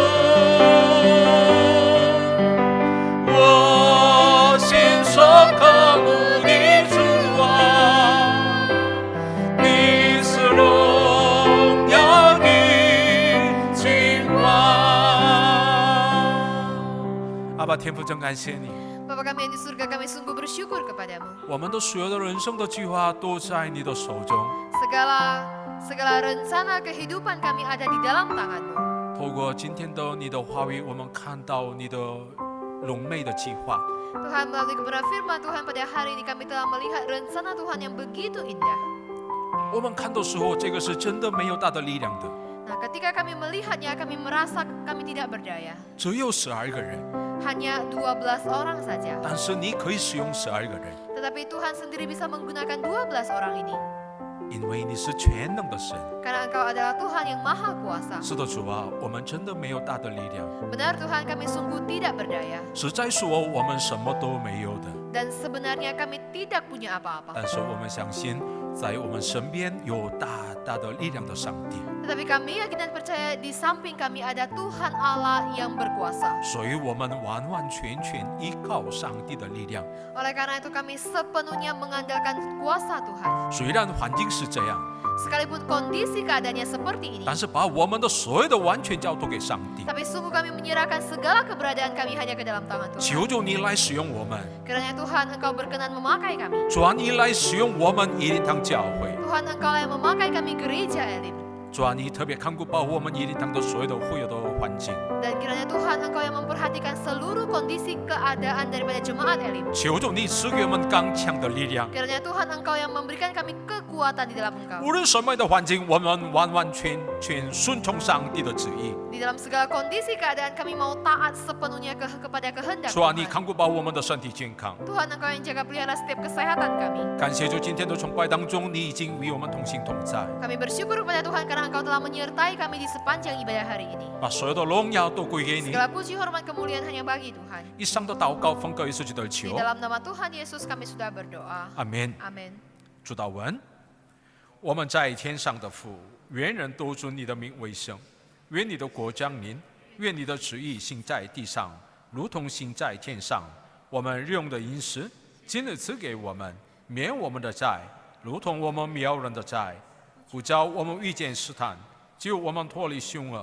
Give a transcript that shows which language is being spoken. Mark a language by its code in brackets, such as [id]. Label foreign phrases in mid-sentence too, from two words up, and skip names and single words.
[zh] 我心所渴慕的主啊，你是荣耀的君王。阿爸天父，真感谢你。 [id] Bapa kami yang di surga, kami sungguh bersyukur kepadamu. [zh] 我们的所有的人生的计划都在你的手中。 [id] Segala rencana kehidupan kami ada di dalam tanganmu. [zh] 透过今天的你的话语，我们看到你的荣美的计划。 [id] Tuhan, melalui kebenaran firman Tuhan pada hari ini kami telah melihat rencana Tuhan yang begitu indah. [zh] 我们看的时候，这个是真的没有大的力量的， [id] Nah, ketika kami melihatnya, kami merasa kami tidak berdaya. [zh] 只有12个人， [id] Hanya 12 orang saja. [zh] 但是你可以使用12个人， [id] Tetapi Tuhan sendiri bisa menggunakan 12 orang ini. [zh] 因为你是全能的神。 [id] Karena Engkau adalah Tuhan yang maha kuasa. [zh] 是的，主啊，我们真的没有大的力量， [id] Benar Tuhan, kami sungguh tidak berdaya. [zh] 实在说我们什么都没有的。 [id] Dan sebenarnya kami tidak punya apa-apa. [zh] 但是我们相信，在我们身边有大大的力量的上帝。 [id] Tetapi kami yakin dan percaya di samping kami ada Tuhan Allah yang berkuasa. [zh] 所以我们完完全全依靠上帝的力量。 [id] Oleh karena itu kami sepenuhnya mengandalkan kuasa Tuhan. [zh] 虽然环境是这样， [id] Sekalipun kondisi keadaannya seperti ini. [zh] 但是把我们的所有的完全交托给上帝。 [id] Tapi sungguh kami menyerahkan segala keberadaan kami hanya ke dalam tangan [zh] 求 [id] Tuhan. [zh] 主你来使用我们， [id] Kiranya Tuhan Engkau berkenan memakai kami. [zh] 主啊，你来使用我们一灵堂教会。 [id] Tuhan Engkau yang memakai kami gereja Elim. [zh] 主啊，你特别看顾保护我们一灵堂的所有的会友的环境。 [id] Dan kiranya Tuhan Engkau yang memperhatikan seluruh kondisi keadaan daripada jemaat Elim. [zh] 求主你赐给我们刚强的力量。 [id] Kiranya Tuhan Engkau yang memberikan kami kekuatan di dalam Engkau. [zh] 无论什么样的环境，我们完完全全顺从上帝的旨意。 [id] Di dalam segala kondisi keadaan kami mau taat sepenuhnya kepada kehendak [zh] 主啊，你 [id] Tuhan. [zh] 看顾保护我们的身体健康。 [id] Tuhan Engkau yang jaga pelihara setiap kesehatan kami. [zh] 感谢主，今天的崇拜当中，你已经与我们同行同在， [id] Kami bersyukur kepada Tuhan karena Engkau telah menyertai kami di sepanjang ibadah hari ini. [zh] 把所有的荣耀都归给你。 [id] Segala puji hormat kemuliaan hanya bagi Tuhan. [zh] 以上的祷告奉告耶稣基督的 [id] Di [zh] 求， [id] dalam nama Tuhan Yesus kami sudah berdoa. [zh] 阿门。 [id] Amin. [zh] 主祷文，我们在天上的父，愿人都尊你的名为圣，愿你的国降临，愿你的旨意行在地上，如同行在天上。我们日用的饮食，今日赐给我们，免我们的债，如同我们免人的债，不叫我们遇见试探，救我们脱离凶恶。